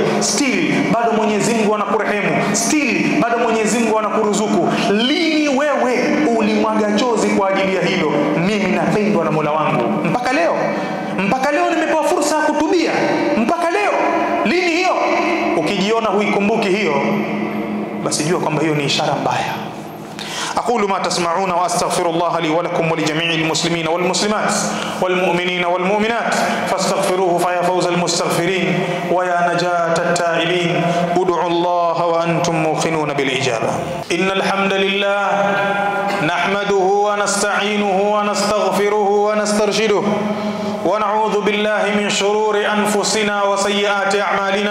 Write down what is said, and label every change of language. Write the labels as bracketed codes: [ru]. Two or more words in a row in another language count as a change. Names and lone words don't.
[sw] Still bado Mwenyezi Mungu anakurehemu, still bado Mwenyezi Mungu anakuruzuku. Lini wewe ulimwaga chozi kwa ajili ya hilo? Mimi napendwa na Mola wangu mpaka leo nimepewa fursa ya kutubia mpaka leo. Lini hiyo? Ukijiona huikumbuki hiyo, basi jua kwamba hiyo ni ishara mbaya. [ar] أقول ما تسمعون وأستغفر الله لي ولكم ولجميع المسلمين والمسلمات والمؤمنين والمؤمنات فاستغفروه فيا فوز المستغفرين ويا نجاة التائبين. ادعوا الله وأنتم موقنون بالإجابة. إن الحمد لله نحمده ونستعينه ونستغفره ونسترشده ونعوذ بالله من شرور أنفسنا وسيئات أعمالنا.